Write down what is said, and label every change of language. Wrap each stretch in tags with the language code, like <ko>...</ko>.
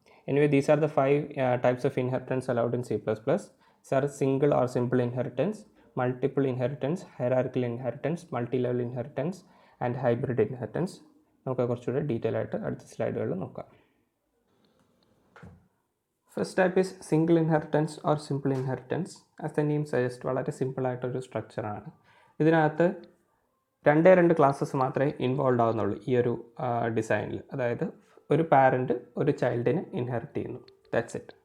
<en>Anyway these are the 5 types of inheritance allowed in C++. These are single or simple inheritance, multiple inheritance, hierarchical inheritance, multi-level inheritance and hybrid inheritance.</en> <ml>നമുക്ക് കുറച്ചുകൂടെ detail ആയിട്ട് അടുത്ത സ്ലൈഡുകളിൽ നോക്കാം.</ml> <en>First type is single inheritance or simple inheritance. As the name suggest</en> <ml>വളരെ സിമ്പിളായിട്ടൊരു സ്ട്രക്ചറാണ്. ഇതിനകത്ത് 2 classes മാത്രമേ involve ആവുന്നുള്ളൂ ഈ ഒരു ഡിസൈനിൽ. അതായത് ഒരു പാരൻറ്റ് ഒരു ചൈൽഡിനെ ഇൻഹെറിറ്റ് ചെയ്യുന്നു.</ml> <en>That's it.</en>